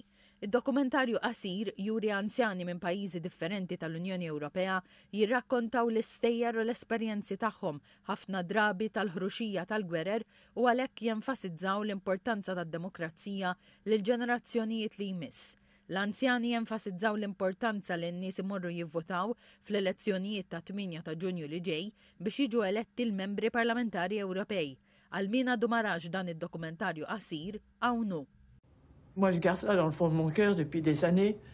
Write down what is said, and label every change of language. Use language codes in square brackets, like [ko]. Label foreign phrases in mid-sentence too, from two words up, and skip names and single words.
[mt] Id-dokumentarju qasir juri anzjani minn pajjiżi differenti tal-Unjoni Ewropea jirrakkontaw l-istejjer u l-esperjenzi tagħhom ħafna drabi tal-ħruxija tal-gwerer u għalhekk jenfasizzaw l-importanza tad-demokrazija lil ġenerazzjonijiet li jmiss. L-anzjani jenfasizzaw l-importanza li n-nies imorru jivvotaw fl-elezzjonijiet ta' 8 ta' Ġunju li ġej biex jiġu eletti l-membri parlamentari Ewropej. Almina Dumaraġ dan id-dokumentarju qasir hawn. [fr] Moi, je garde ça dans le fond de mon cœur depuis des années.